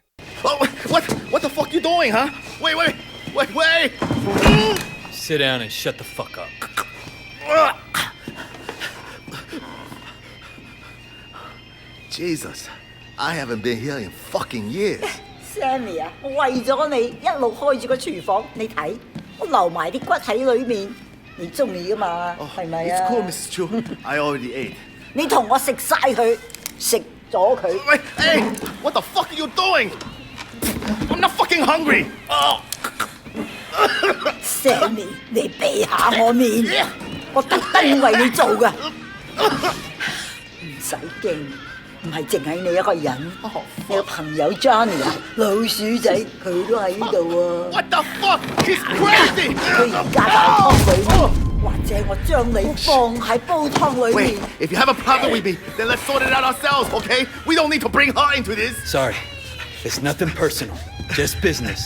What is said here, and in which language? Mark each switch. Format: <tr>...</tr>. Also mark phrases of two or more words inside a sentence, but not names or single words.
<en>Oh, what the fuck you doing, huh? Wait! Sit down and shut the fuck up. Jesus, I haven't been here in fucking years.</en> <yue>Sammy 啊，我為咗你一路開住個廚房，你睇我留埋啲骨喺裏面，你中意噶嘛？係咪啊</yue> <en>It's cool, Mrs. Chu. I already ate.</en> <yue>你同我食晒佢，食咗佢。</yue> <en>Wait, hey, what the fuck are you doing? I'm not fucking hungry. Oh.</en> <yue>Sammy， 你避下我面，我特登為你做噶，唔使驚。唔係淨係你一個人，你個朋友 Johnny 啊，老鼠仔佢都喺度喎。</yue> <en>What the fuck? He's crazy!</en> <yue>佢而家喺湯裏面，或者我將你放喺煲湯裏面。</yue> <en>Wait, if you have a problem with me, then let's sort it out ourselves, okay? We don't need to bring her into this. Sorry, it's nothing personal, just business.</en>